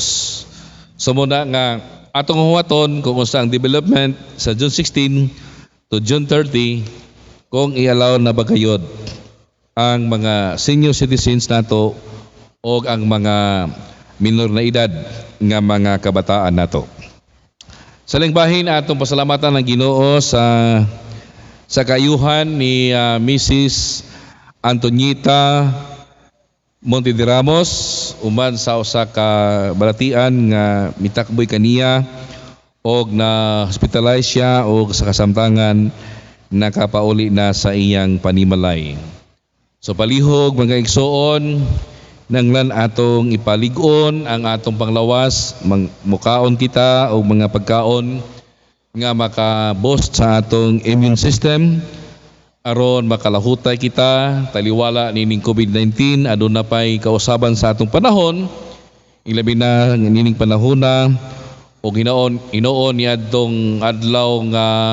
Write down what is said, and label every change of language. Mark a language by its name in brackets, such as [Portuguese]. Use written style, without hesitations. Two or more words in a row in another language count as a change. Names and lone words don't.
[Cebuano] So muna nga atong huwaton kung unsa ang development sa June 16 to June 30 kung i-allow na bagayod ang mga [English] senior citizens [Cebuano] nato o ang mga minor na edad nga mga kabataan nato. Sa lingbahin atong pasalamatan ng Ginoo sa kayuhan ni Mrs. Antonieta Monte de Ramos uman sa usa ka balatian nga mitakboy kaniya og na hospitalize siya og sa kasamtangan nakapauli na sa iyang panimalay. So palihog mga igsoon nanglan atong ipalig-on ang atong panglawas mukaon kita og mga pagkaon nga maka-boost sa atong [English] immune system [Cebuano] aron makalahutay kita taliwala nining COVID-19 aduna pay kausaban sa atong panahon ilabi na nining panahon na o hinoon niadtong adlaw nga